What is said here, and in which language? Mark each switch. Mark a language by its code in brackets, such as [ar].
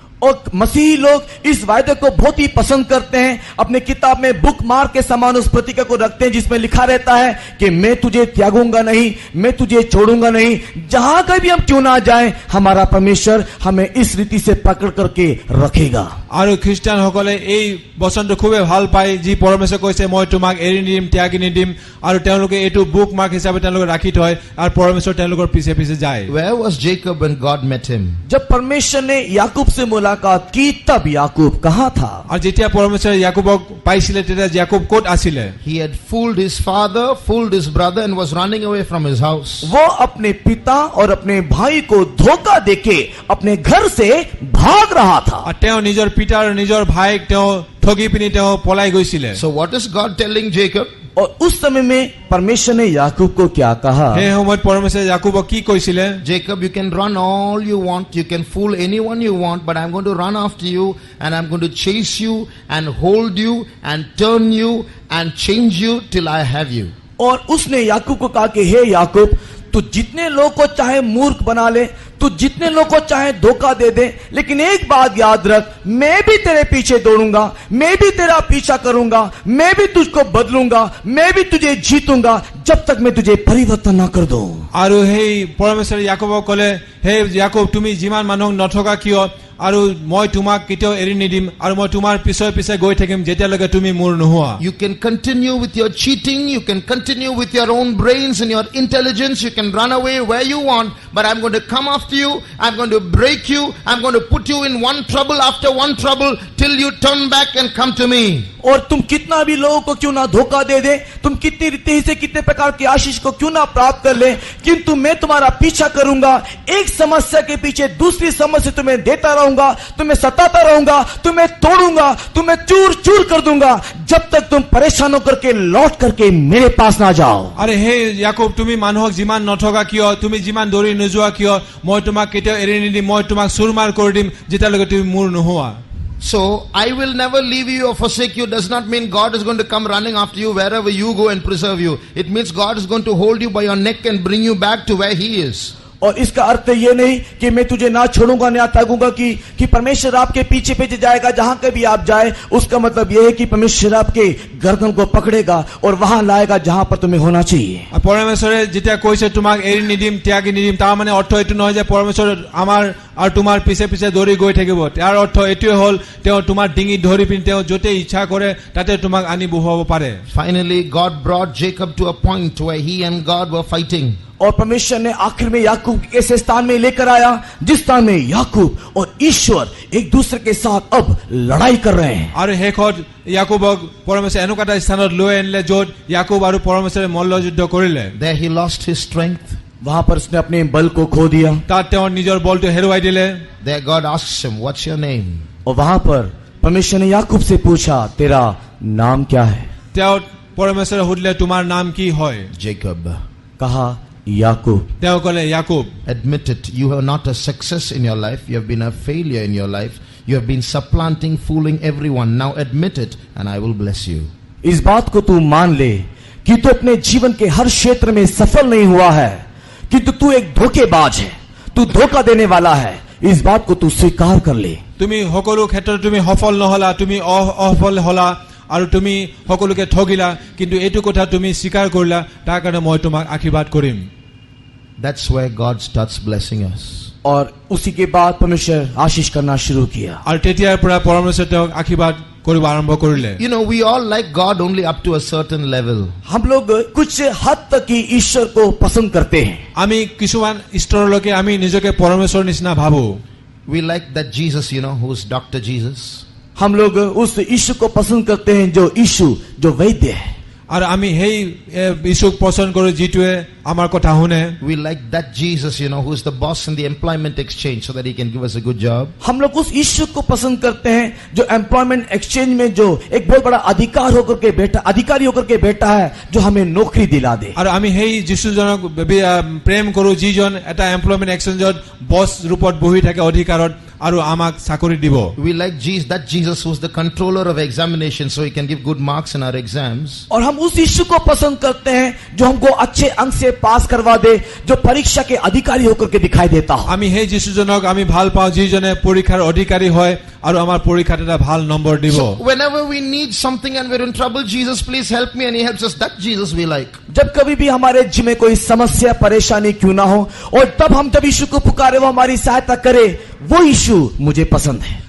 [hi] और मसीही लोग इस वायदे को बहुत ही पसंद करते हैं। अपने किताब में बुक मार्क के समान उस प्रतीका को रखते हैं जिसमें लिखा रहता है कि मैं तुझे त्यागूंगा नहीं, मैं तुझे छोड़ूंगा नहीं। जहां कभी हम क्यों ना जाएं, हमारा परमेश्वर हमें इस रीति से पकड़ करके रखेगा। [as] আৰু খ্ৰীষ্টানসকলে এই বচনটো খুবেই ভাল পায় যি পৰমেশ্বৰে কৈছে মই তোমাক এৰি নিদিম, ত্যাগি নিদিম, আৰু তেওঁলোকে এইটো বুক মাৰ্ক হিচাপে তেওঁলোকে ৰাখি থয় আৰু পৰমেশ্বৰ তেওঁলোকৰ পিছে পিছে যায়। [en] Where was Jacob when God met him? [hi] जब परमेश्वर ने याकूब से मुलाकात की तब याकूब कहाँ था? [as] আৰু যেতিয়া পৰমেশ্বৰে ইয়াকूबক পাইছিলে তেতিয়া ইয়াকूब ক'ত আছিলে? [en] He had fooled his father, fooled his brother and was running away from his house. [hi] वो अपने पिता और अपने भाई को धोखा देके अपने घर से भाग रहा था। [as] আৰু তেওঁ নিজৰ পিতা আৰু নিজৰ ভাইক তেওঁ ঠগি পিনি তেওঁ পলাই গৈছিলে। [en] So what is God telling Jacob? [hi] और उस समय में परमेश्वर ने याकूब को क्या कहा? [as] সেই সময়ত পৰমেশ্বৰে ইয়াকूবক কি কৈছিলে? [en] Jacob, you can run all you want, you can fool anyone you want, but I'm going to run after you and I'm going to chase you and hold you and turn you and change you till I have you. [hi] और उसने याकूब को कहा कि हे याकूब, तू जितने लोग को चाहे मूर्ख बना ले, तू जितने लोग को चाहे धोखा दे दे, लेकिन एक बात याद रख, मैं भी तेरे पीछे दौड़ूंगा, मैं भी तेरा पीछा करूंगा, मैं भी तुझको बदलूंगा, मैं भी तुझे जीतूंगा जब तक मैं तुझे परिवर्तन ना कर दूं। [as] আৰু সেই পৰমেশ্বৰে ইয়াকूবক ক'লে হে ইয়াকूब তুমি যিমান মানুহক নঠগা কিয় আৰু মই তোমাক কেতিয়াও এৰি নিদিম আৰু মই তোমাৰ পিছে পিছে গৈ থাকিম যেতিয়ালৈকে তুমি মোৰ নোহোৱা। [en] You can continue with your cheating, you can continue with your own brains and your intelligence, you can run away where you want, but I'm going to come after you, I'm going to break you, I'm going to put you in one trouble after one trouble till you turn back and come to me. [hi] और तुम कितना भी लोगों को क्यों ना धोखा दे दे, तुम कितनी रीति से कितने प्रकार की आशीष को क्यों ना प्राप्त कर ले, किंतु मैं तुम्हारा पीछा करूंगा, एक समस्या के पीछे दूसरी समस्या तुम्हें देता रहूंगा, तुम्हें सताता रहूंगा, तुम्हें तोड़ूंगा, तुम्हें चूर चूर कर दूंगा जब तक तुम परेशान होकर के लौट करके मेरे पास ना जाओ। [as] আরে হে ইয়াকूब তুমি মানুহক যিমান নঠগা কিয়, তুমি যিমান দৌৰি নোযোৱা কিয়, মই তোমাক কেতিয়াও এৰি নিদিম, মই তোমাক চুৰমাৰ কৰি দিম যেতিয়ালৈকে তুমি মোৰ নোহোৱা। [en] So, I will never leave you or forsake you does not mean God is going to come running after you wherever you go and preserve you. It means God is going to hold you by your neck and bring you back to where He is. [hi] और इसका अर्थ ये नहीं कि मैं तुझे ना छोड़ूंगा ना त्यागूंगा कि परमेश्वर आपके पीछे पीछे जाएगा जहां कभी आप जाए। उसका मतलब यह है कि परमेश्वर आपके गर्दन को पकड़ेगा और वहां लाएगा जहां पर तुम्हें होना चाहिए। [as] পৰমেশ্বৰে যেতিয়া কৈছে তোমাক এৰি নিদিম, ত্যাগি নিদিম, তাৰ মানে অৰ্থ এইটো নহয় যে পৰমেশ্বৰ আমাৰ আৰু তোমাৰ পিছে পিছে দৌৰি গৈ থাকিব। তাৰ অৰ্থ এইটোৱে হ'ল তেওঁ তোমাৰ ডিঙি ধৰি পিনি তেওঁ য'তে ইচ্ছা কৰে তাতে তোমাক আনি বহুৱাব পাৰে। [en] Finally, God brought Jacob to a point where he and God were fighting. [hi] और परमेश्वर ने आखिर में याकूब के ऐसे स्थान में लेकर आया जिस स्थान में याकूब और ईश्वर एक दूसरे के साथ अब लड़ाई कर रहे हैं। [as] আৰু শেষত ইয়াকুবক পৰমেশ্বৰে এনেকুৱা এটা স্থানত লৈ আনিলে য'ত ইয়াকুব আৰু পৰমেশ্বৰে মল্লযুদ্ধ কৰিলে। [en] There he lost his strength. [hi] वहां पर उसने अपने बल को खो दिया। [as] তাত তেওঁৰ নিজৰ বলটো হেৰুৱাই দিলে। [en] There God asks him, what's your name? [hi] और वहां पर परमेश्वर ने याकूब से पूछा, तेरा नाम क्या है? [as] তেওঁ পৰমেশ্বৰে সুধিলে তোমাৰ নাম কি হয়? [en] Jacob. [hi] कहा याकूब। [as] তেওঁ ক'লে Yakub. [en] Admit it. You are not a success in your life. You have been a failure in your life. You have been supplanting, fooling everyone. Now admit it and I will bless you. [hi] इस बात को तू मान ले कि तू अपने जीवन के हर क्षेत्र में सफल नहीं हुआ है, कि तू एक धोखेबाज है, तू धोखा देने वाला है। इस बात को तू स्वीकार कर ले। [as] তুমি সকলো ক্ষেত্ৰত তুমি সফল নহলা, তুমি অসফল হলা আৰু তুমি সকলোকে ঠগিলা, কিন্তু এইটো কথা তুমি স্বীকাৰ কৰিলা, তাৰ কাৰণে মই তোমাক আশীৰ্বাদ কৰিম। [en] That's where God starts blessing us. [hi] और उसी के बाद परमेश्वर आशीष करना शुरू किया। [as] আৰু তেতিয়াৰ পৰা পৰমেশ্বৰে তেওঁক আশীৰ্বাদ কৰিব আৰম্ভ কৰিলে। [en] You know, we all like God only up to a certain level. [hi] हम लोग कुछ हद तक ही ईश्वर को पसंद करते हैं। [as] আমি কিছুমান স্তৰলৈকে আমি নিজকে পৰমেশ্বৰৰ নিচিনা ভাবো। [en] We like that Jesus, you know, who's Dr. Jesus. [hi] हम लोग उस यीशु को पसंद करते हैं जो यीशु जो वैद्य है। [as] আৰু আমি সেই যীশুক পছন্দ কৰো যিটোৱে আমাৰ কথা শুনে। [en] We like that Jesus, you know, who's the boss in the employment exchange so that he can give us a good job. [hi] हम लोग उस यीशु को पसंद करते हैं जो एम्प्लॉयमेंट एक्सचेंज में जो एक बहुत बड़ा अधिकारी होकर के बैठा है, जो हमें नौकरी दिला दे। [as] আৰু আমি সেই যীশুজনক প্ৰেম কৰো যিজন এটা এমপ্লয়মেন্ট এক্সচেঞ্জত বছ ৰূপত বহি থাকে অধিকাৰত আৰু আমাক চাকৰি দিব। [en] We like that Jesus who's the controller of examination so he can give good marks in our exams. [hi] और हम उस यीशु को पसंद करते हैं जो हमको अच्छे अंक से पास करवा दे, जो परीक्षा के अधिकारी होकर के दिखाई देता हो। [as] আমি সেই যীশুজনক আমি ভাল পাওঁ যিজনে পৰীক্ষাৰ অধিকাৰী হয় আৰু আমাৰ পৰীক্ষাত এটা ভাল নম্বৰ দিব। [en] So whenever we need something and we're in trouble, Jesus please help me, and he helps us, that Jesus we like. [hi] जब कभी भी हमारे जीवन में कोई समस्या परेशानी क्यों ना हो, और तब हम जब यीशु को पुकारे वो हमारी सहायता करे, वो यीशु मुझे पसंद है।